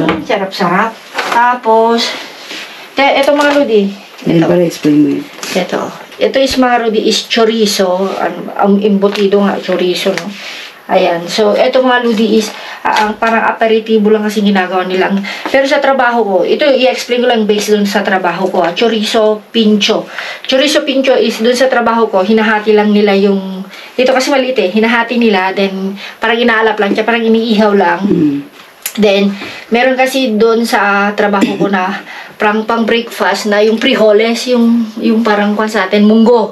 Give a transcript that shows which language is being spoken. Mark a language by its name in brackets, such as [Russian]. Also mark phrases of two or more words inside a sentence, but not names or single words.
[Filipino] Sarap-sarap. Tapos, ito mga lodi. Ayan, para explain mo yun. Ito is mga lodi is chorizo. Ang embutido nga, chorizo, no? Ayan. So, ito mga lodi is parang aperitibo lang kasi ginagawa nilang. Pero sa trabaho ko, ito i-explain ko lang based dun sa trabaho ko. [Spanish] Chorizo pincho. Chorizo pincho [Filipino] is dun sa trabaho ko, hinahati lang nila yung, ito kasi maliit hinahati nila, then parang inaalap lang siya, parang iniihaw lang. Then, meron kasi dun sa trabaho ko na pang breakfast na yung frijoles, yung parang kwan sa atin, munggo.